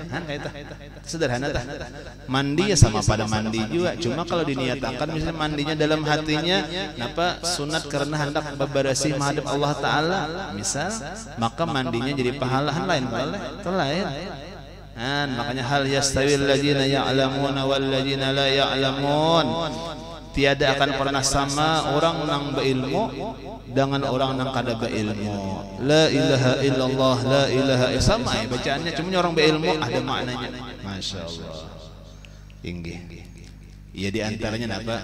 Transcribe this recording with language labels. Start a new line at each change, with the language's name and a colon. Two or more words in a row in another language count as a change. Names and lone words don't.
Banjar: Sederhana tah. Mandi ya sama pada mandi juga. Cuma kalau diniatakan misalnya mandinya dalam hatinya, napa sunat karena hendak bebersih menghadap Allah Taala, misal, maka mandinya jadi pahala lain boleh, itu lain.
Arabic: Makanya هل يستوي الذين يعلمون والذين لا يعلمون.
Banjar: Tiada akan pernah sama orang nang berilmu dengan orang nang kada berilmu.
Arabic: لا إله إلا الله، لا إله إلا الله.
Banjar: Sama bacaannya, cuma orang berilmu ada maknanya.
Arabic: ما شاء الله.
Banjar: Inggih. Iya di antaranya apa?